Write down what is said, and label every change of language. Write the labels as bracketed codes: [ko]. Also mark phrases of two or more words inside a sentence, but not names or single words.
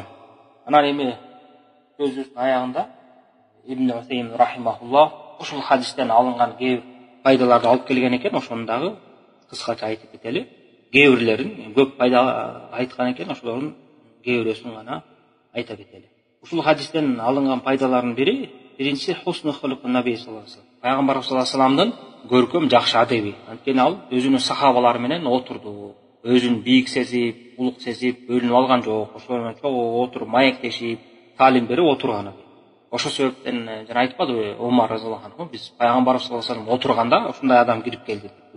[ky] Анан эми сөзүбүздүн аягында Ибн Усаймин рахимахуллах ушул хадистен алынган кээ пайдаларды алып келген экен, ошону дагы кыскача айтып кетели. Кээ бирлерин көп пайда айткан экен, ошолордун кээ бирөөсүн гана айта кетели. Ушул хадистен алынган пайдалардын бири, биринчи [ar] حسن الخلق النبي صلى الله عليه وسلم. [ky] Пайгамбар [ar] صلى الله عليه وسلم [ky] көркөм жакшы адеби. Анткени ал өзүнүн сахабалары менен отурду, өзүн бийик сезип, улук сезип, бөлүнүп алган жок. Ошолор менен чогуу отуруп, маектешип, таалим берип отурган. Ошол себептен жана айтпадыбы Омар [ar] رضي الله عنه, [ky] биз пайгамбар [ar] صلى الله عليه وسلم [ky] отурганда ушундай адам кирип келди деп.